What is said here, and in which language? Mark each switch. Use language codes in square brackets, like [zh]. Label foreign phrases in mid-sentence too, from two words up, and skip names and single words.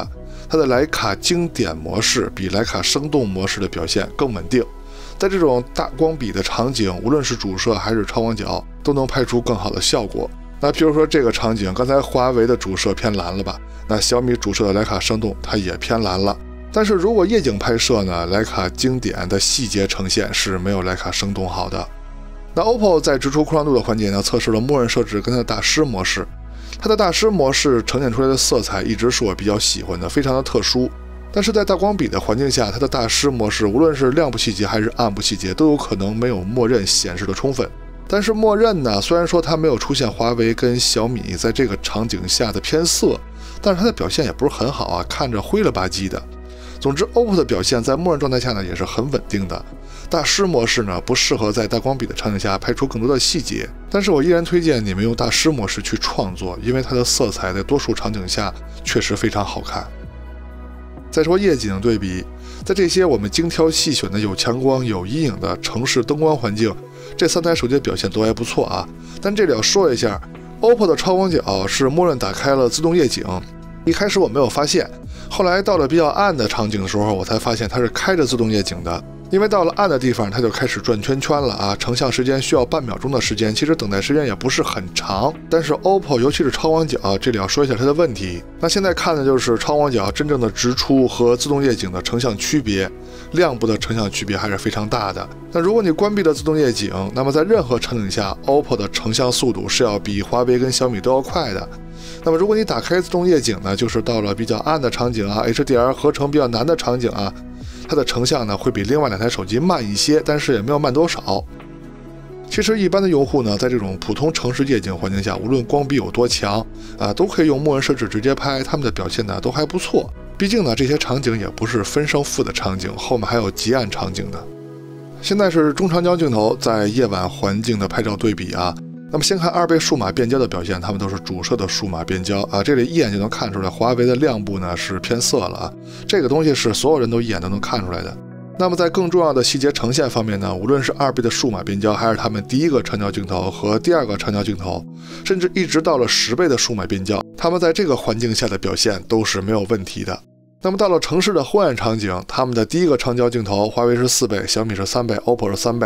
[zh] 它的徠卡經典模式比徠卡生動模式的表現更穩定，在這種大光比的場景，無論是主攝還是超廣角，都能拍出更好的效果。那譬如說這個場景，剛才華為的主攝偏藍了吧？那小米主攝的徠卡生動它也偏藍了。但是如果夜景拍攝呢，徠卡經典的細節呈現是沒有徠卡生動好的。那 OPPO 在直出擴張度的環節呢，測試了默認設置跟它的大師模式。它的大師模式呈現出來的色彩一直是我比較喜歡的，非常的特殊。但是在大光比的環境下，它的大師模式無論是亮部細節還是暗部細節，都有可能沒有默認顯示的充分。但是默認呢，雖然說它沒有出現華為跟小米在這個場景下的偏色，但是它的表現也不是很好啊，看着灰了吧唧的。總之 OPPO 的表現在默認狀態下呢也是很穩定的。大師模式呢不適合在大光比的場景下拍出更多的細節，但是我依然推薦你們用大師模式去創作，因為它的色彩在多數場景下確實非常好看。再說夜景對比，在這些我們精挑細選的有強光有陰影的城市燈光環境，這3台手機的表現都還不錯啊。但這裡要說一下 ，OPPO 的超廣角是默認打開了自動夜景，一開始我沒有發現，後來到了比較暗的場景的時候，我才發現它是開着自動夜景的。因為到了暗的地方，它就開始轉圈圈了啊，成像時間需要半秒鐘的時間，其實等待時間也不是很長。但是 OPPO 尤其是超廣角，這裡要說一下它的問題。那現在看的就是超廣角真正的直出和自動夜景的成像區別，亮部的成像區別還是非常大的。那如果你關閉了自動夜景，那麼在任何场景下 ，OPPO 的成像速度是要比華為跟小米都要快的。那麼如果你打開自動夜景呢，就是到了比較暗的场景啊 ，HDR 合成比较难的场景啊。它的成像呢会比另外2台手机慢一些，但是也没有慢多少。其實一般的用戶呢，在这種普通城市夜景環境下，無論光比有多強都可以用默認設置直接拍，他們的表現呢都還不錯。畢竟呢，這些場景也不是分勝負的場景，後面還有極暗場景的。現在是中長焦鏡頭在夜晚環境的拍照對比啊。那麼先看2倍數碼變焦的表現，它們都是主摄的数碼变焦啊，这裡一眼就能看出来，華為的亮部呢是偏色了啊，這個東西是所有人都一眼都能看出來的。那麼在更重要的細節呈現方面呢，無論是2倍的數碼變焦，還是他們第一個長焦鏡頭和第2個長焦鏡頭，甚至一直到了10倍的數碼變焦，他們在這個環境下的表現都是沒有問題的。那麼到了城市的昏暗場景，他們的第一個長焦鏡頭，華為是4倍，小米是3倍，OPPO 是3倍。